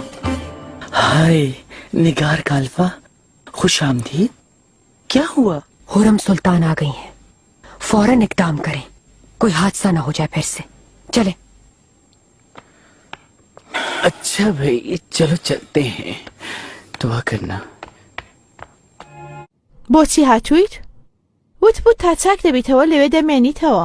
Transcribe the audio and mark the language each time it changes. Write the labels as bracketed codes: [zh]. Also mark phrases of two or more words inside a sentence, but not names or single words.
[hi] हाय निगार काल्फा, खुश आमदीद। क्या हुआ? हुरम सुल्तान आ गई हैं। फौरन इकदाम करें, कोई हादसा ना हो जाए फिर से। चले। अच्छा भाई, चलो चलते हैं। दुआ करना। [ckb] بۆچی هاتوویت؟ وت تا چاک دەبیتەوە لەوێ دەمێنیتەوە.